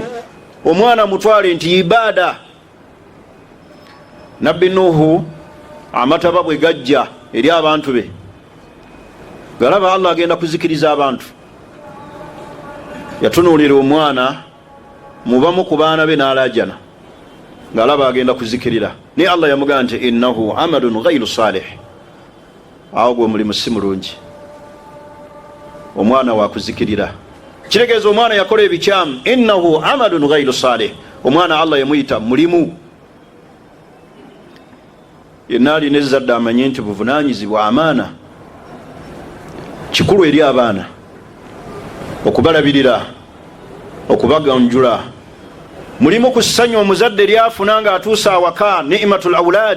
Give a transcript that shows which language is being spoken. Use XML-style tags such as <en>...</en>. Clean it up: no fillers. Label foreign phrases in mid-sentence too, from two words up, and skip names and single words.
<lg>omwana mutwale nti ibaada. nabbi Nuhu amataba bwe gajja eri abantu be, galaba Allah agenda kuzikiriza abantu, yatunuulira omwana mubamu ku baana be n'alajana, ng'alaba agenda kuzikirira, naye Allah yamugamba nti</lg> <ar>إنه عمل غير صالح,</ar> <lg>awo gwe mulimu si mulungi, omwana wakuzikirira. kitegeeza omwana yakola ebikyamu,</lg> <ar>إنه عمل غير صالح,</ar> <lg>omwana Allah yamuyita mulimu. yenna alina ezzadde amanye nti buvunanyizibwa amaana kikulu eri abaana, okubalabirira, okubaganjula. mulimu ku ssanyu omuzadde lyafuna nga atuusa awaka,</lg> <ar>نعمة الأولاد.</ar>